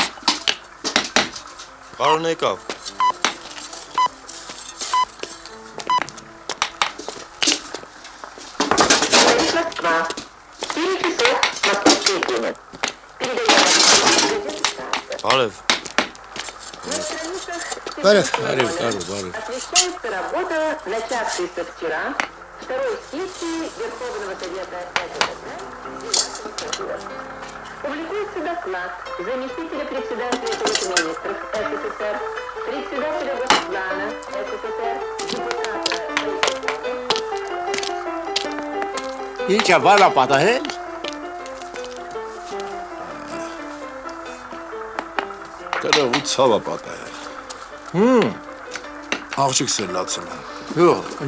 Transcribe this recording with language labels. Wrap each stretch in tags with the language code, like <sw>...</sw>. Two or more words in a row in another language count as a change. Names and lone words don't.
<hy>Բարոն եկավ Բարև Բարև</hy> <ru>Освещается работа, начавшаяся вчера, второй сессии Верховного Совета СССР. Публикуется доклад заместителя председателя Совета министров СССР, председателя Госплана СССР, депутата</ru> <hy>Ինչ է վալա պատահել Դրա ու ցավա պատահել Աղջիկս էլ լացել</hy> <az>Yox,</az>